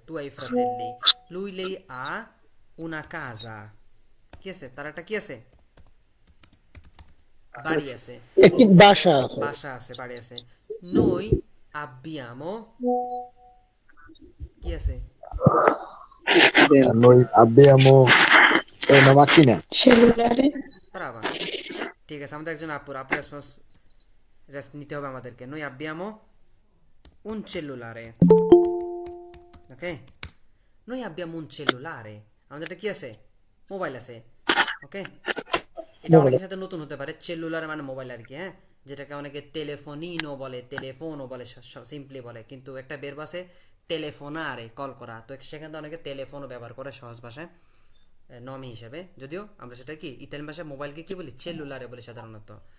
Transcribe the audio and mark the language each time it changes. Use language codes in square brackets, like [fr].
[it] tu hai fratelli, lui lei ha una casa, [bn] কি আছে, তার একটা কি আছে, বাড়ি আছে, একটি বাসা আছে। বাসা আছে, বাড়ি আছে। [it] noi abbiamo [bn] কি আছে, [it] Noi abbiamo una macchina. [bn] brava, ঠিক আছে। আমাদের একজন আপুর রেসপন্স নিতে হবে আমাদেরকে। [it] noi abbiamo un cellulare, [bn] ওকে, noi abbiamo un cellulare, আমাদের একটা কি আছে, মোবাইল আছে, ওকে। এটা অনেকের সাথে নতুন হতে পারে, সেলুলার মানে মোবাইল আর কি, হ্যাঁ, যেটাকে অনেকে টেলিফোনিনো বলে, টেলিফোনও বলে, সিম্পলি বলে, কিন্তু একটা বেরব আছে টেলিফোনারে, কল করা, তো সেখানে অনেকে টেলিফোনও ব্যবহার করে সহজ ভাষায় নমি হিসেবে, যদিও আমরা সেটা কি ইতালিয়ান ভাষায় মোবাইলকে কি বলি, সেলুলারে বলি সাধারণত।